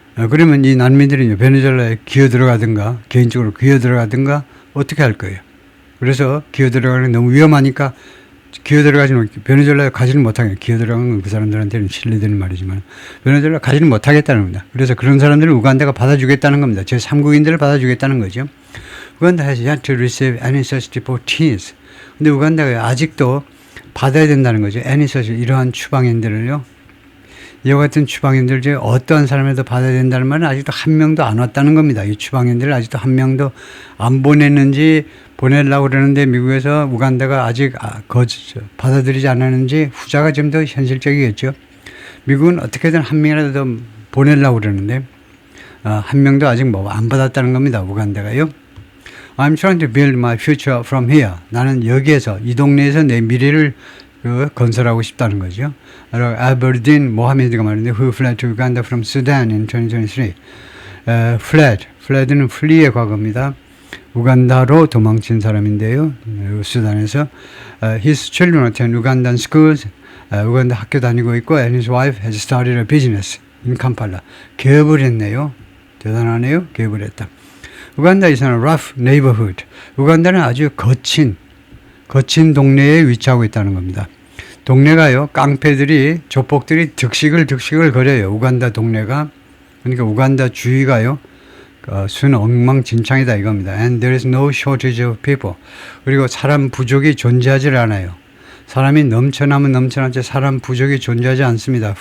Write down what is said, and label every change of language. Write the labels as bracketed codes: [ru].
[ko] 그러면 이 난민들이 베네수엘라에 기어 들어가든가 개인적으로 기어 들어가든가 어떻게 할 거예요? 그래서 기어 들어가는 게 너무 위험하니까 기어 들어가지는 베네수엘라에 가지는 못하겠어요. 기어 들어가는 건 그 사람들한테는 실례되는 말이지만 베네수엘라 가지는 못하겠다는 겁니다. 그래서 그런 사람들을 우간다가 받아주겠다는 겁니다. 제3국인들을 받아주겠다는 거죠. [en] 우간다 has yet to receive any such deportees. [ko] 근데 우간다가 아직도 받아야 된다는 거죠. [en] any such [ko] 이러한 추방인들을요. 이와 같은 추방인들 중에 어떠한 사람에도 받아야 된다는 말은 아직도 한 명도 안 왔다는 겁니다. 이 추방인들을 아직도 한 명도 안 보냈는지 보내려고 그러는데 미국에서 우간다가 아직 받아들이지 않았는지 후자가 좀 더 현실적이겠죠. 미국은 어떻게든 한 명이라도 더 보내려고 그러는데 한 명도 아직 안 받았다는 겁니다. 우간다가요. [en] I'm trying to build my future from here. [ko] 나는 여기에서 이 동네에서 내 미래를 건설하고 싶다는 거죠. 아버딘 모하메드가 말했는데 [en] who fled to Uganda from Sudan in 2023. [ko] fled는 flee의 과거입니다. 우간다로 도망친 사람인데요. 수단에서 [en] his children attend Ugandan schools. [ko] 우간다 학교 다니고 있고 [en] and his wife has started a business in Kampala. [ko] 개업을 했네요. 대단하네요. 개업을 했다. [en] 우간다 is in a rough neighborhood. [ko] 우간다는 아주 거친 동네에 위치하고 있다는 겁니다. 동네가요, 깡패들이, 조폭들이 득식을 거려요. 우간다 동네가. 그러니까 우간다 주위가요, 순 엉망진창이다 이겁니다. [en] And there is no shortage of people. [ko] 그리고 사람 부족이 존재하지 않아요. 사람이 넘쳐나면 넘쳐나지 사람 부족이 존재하지 않습니다.